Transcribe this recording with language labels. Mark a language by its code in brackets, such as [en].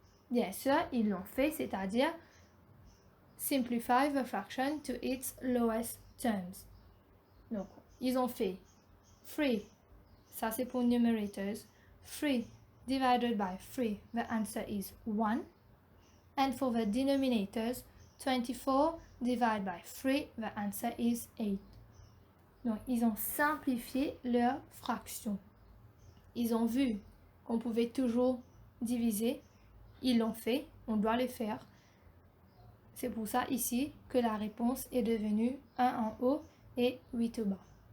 [fr] Bien sûr, ils l'ont fait, c'est-à-dire [en] simplify the fraction to its lowest terms. [fr] Donc, ils ont fait 3, ça c'est pour numerators, [en] 3 divided by 3, the answer is 1. And for the denominators, 24 divided by 3, the answer is 8. [fr] Donc, ils ont simplifié leur fraction. Ils ont vu qu'on pouvait toujours diviser. Ils l'ont fait, on doit le faire. C'est pour ça ici que la réponse est devenue 1 en haut et 8 au bas.